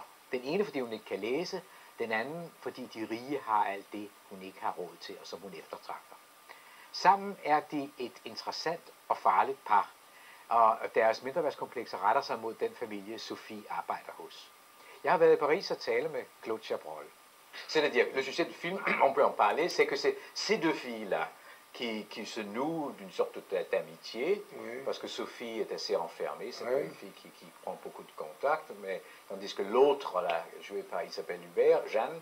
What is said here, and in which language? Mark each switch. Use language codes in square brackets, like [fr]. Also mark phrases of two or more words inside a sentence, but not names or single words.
[da] Den ene, fordi hun ikke kan læse, den anden, fordi de rige har alt det, hun ikke har råd til, og som hun eftertragter. Sammen er de et interessant og farligt par, og deres mindreværdskomplekser retter sig mod den familie, Sophie arbejder hos. Jeg har været i Paris og tale med Claude Chabrol. [fr] C'est-à-dire, le sujet du film, on peut en parler, c'est que c'est ces deux filles-là qui se nouent d'une sorte d'amitié, oui. Parce que Sophie est assez enfermée, c'est oui. Une fille qui prend beaucoup de contacts, mais tandis que l'autre, là, jouée par Isabelle Huppert, Jeanne,